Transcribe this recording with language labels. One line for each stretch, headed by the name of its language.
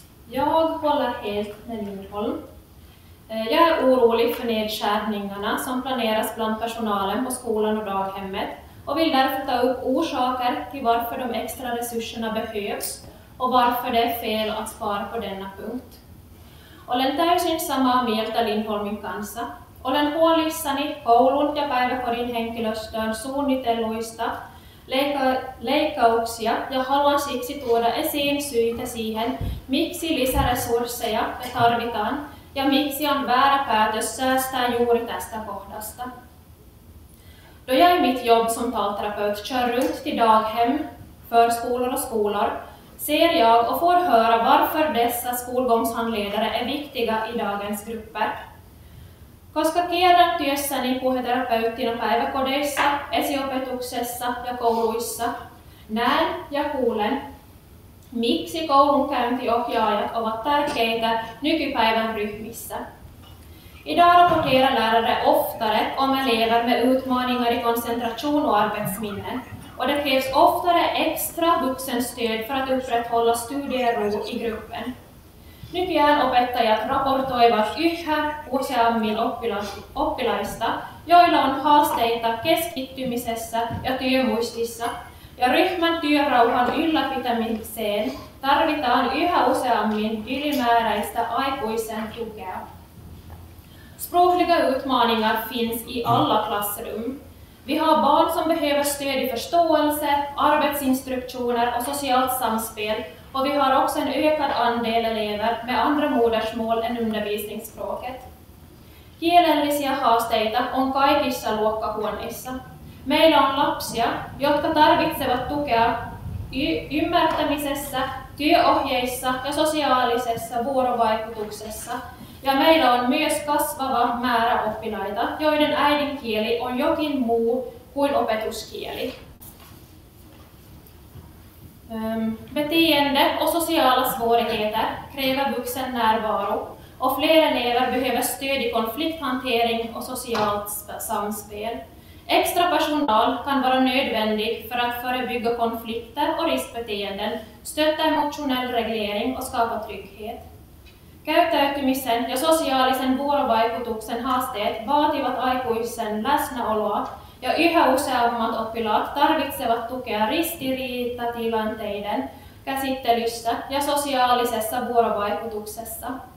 Swedish: Jag håller helt med Lindholm. Jag är orolig för nedskärningarna som planeras bland personalen på skolan och daghemmet och vill därför ta upp orsaker till varför de extra resurserna behövs och varför det är fel att spara på denna punkt.
Finnish: Olen täysin samaa mieltä Lindholmin kanssa. Olen huolissani koulun ja päiväkodin henkilöstön suunnitelluista leikkauksia ja haluan siksi tuoda esiin syitä siihen, miksi lisäresursseja tarvitaan ja miksi on väärä päätös säästää juuri tästä kohdasta.
Swedish: Då jag i mitt jobb som talterapeut kör runt till daghem, förskolor och skolor ser jag och får höra varför dessa skolgångshandledare är viktiga i dagens grupper.
Finnish: Koska tiedän työssäni puheterapeuttina päiväkodeissa, esiopetuksessa ja kouluissa, näen ja kuulen, miksi koulunkäyntiohjaajat ovat tärkeitä nykypäivän ryhmissä.
Swedish: Idag rapporterar lärare oftare om elever med utmaningar i koncentration och arbetsminne, och det krävs oftare extra vuxenstöd för att upprätthålla studiero i gruppen.
Finnish: Nykyään opettajat raportoivat yhä useammin oppilaista, joilla on haasteita keskittymisessä ja työmuistissa, ja ryhmän työrauhan ylläpitämiseen tarvitaan yhä useammin ylimääräistä aikuisen tukea.
Swedish: Språkliga utmaningar finns i alla klassrum. Vi har barn som behöver stöd i förståelse, arbetsinstruktioner och socialt samspel, och vi har också en ökad andel elever med andra modersmål än undervisningsspråket.
Finnish: Kielellisiä haasteita on kaikissa luokkahuoneissa. Meillä on lapsia, jotka tarvitsevat tukea ymmärtämisessä, työohjeissa ja sosiaalisessa vuorovaikutuksessa. Ja meillä on myös kasvava määrä oppilaita, joiden äidinkieli on jokin muu kuin opetuskieli.
Swedish: Beteende och sociala svårigheter kräver vuxen närvaro och fler elever behöver stöd i konflikthantering och socialt samspel. Extra personal kan vara nödvändig för att förebygga konflikter och riskbeteenden, stötta emotionell reglering och skapa trygghet.
Finnish: Käyttäytymisen ja sosiaalisen vuorovaikutuksen haasteet vaativat aikuisen läsnäoloa ja yhä useammat oppilaat tarvitsevat tukea ristiriitatilanteiden käsittelyssä ja sosiaalisessa vuorovaikutuksessa.